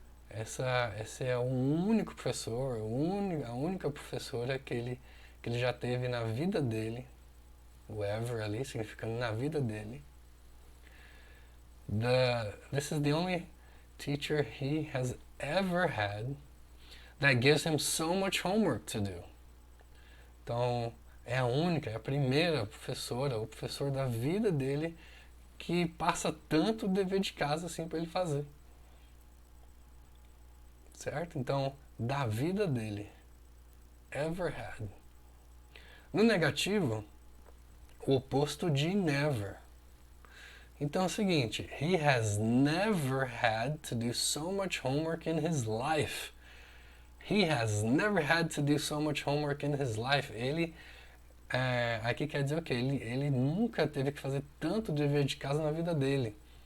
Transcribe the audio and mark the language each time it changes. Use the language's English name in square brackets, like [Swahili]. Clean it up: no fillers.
[Portuguese] Esse é o único professor, a única professora que ele já teve na vida dele. O ever ali, significando na vida dele. [English] This is the only teacher he has ever had that gives him so much homework to do. [Portuguese] Então, é a única, é a primeira professora, o professor da vida dele que passa tanto dever de casa assim para ele fazer. Certo? Então, da vida dele. [English] Ever had. [Portuguese] No negativo, o oposto de never. Então é o seguinte, [English] he has never had to do so much homework in his life. He has never had to do so much homework in his life. [Portuguese] Ele, aqui quer dizer o quê? Ele nunca teve que fazer tanto dever de casa na vida dele.